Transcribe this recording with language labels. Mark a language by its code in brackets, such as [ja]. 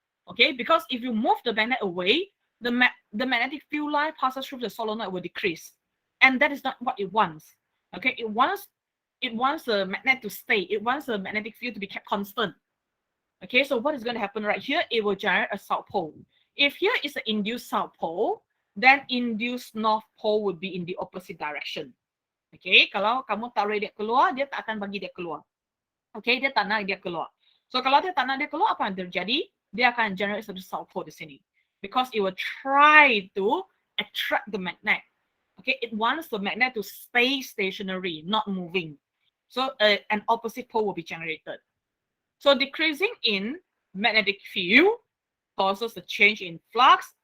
[en] Okay, because if you move the magnet away, the magnetic field line passes through the solenoid will decrease, and that is not what it wants. Okay, it wants the magnet to stay. It wants the magnetic field to be kept constant. Okay, so what is going to happen right here? It will generate a south pole. If here is the induced south pole, then induced north pole would be in the opposite direction. [ms] Okay, kalau kamu taruh dia keluar, dia tak akan bagi dia keluar. Okay, dia tak nak dia keluar. So kalau dia tak nak dia keluar, apa yang terjadi? Dia akan generate satu south pole di sini. [en] Because it will try to attract the magnet. Okay, it wants the magnet to stay stationary, not moving. So an opposite pole will be generated. So decreasing in magnetic field causes a change in flux.